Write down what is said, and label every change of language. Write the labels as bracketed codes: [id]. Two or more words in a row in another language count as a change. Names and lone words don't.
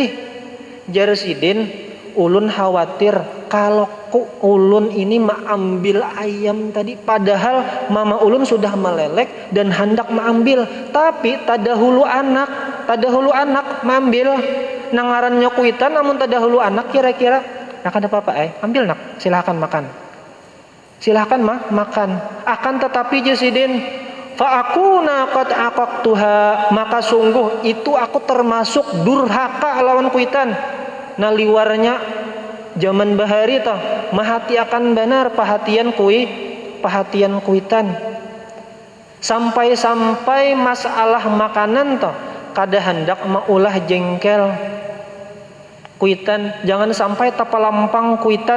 [bjn] Jar Sidin, ulun khawatir kalau ulun ini maambil ayam tadi, padahal mama ulun sudah melelek dan hendak maambil, tapi tadahulu anak maambil nangarannya kuitan, namun tadahulu anak kira-kira nak ada apa-apa ambil nak, silakan makan. Silahkan makan. Akan tetapi Jasidin, [ar] فأكون قد عققتها, [bjn] maka sungguh itu aku termasuk durhaka lawan kuitan. Nah liwarnya zaman bahari toh mahati akan benar perhatian kuitan. Sampai masalah makanan toh kada hendak maulah jengkel kuitan, jangan sampai tapalampang kuitan.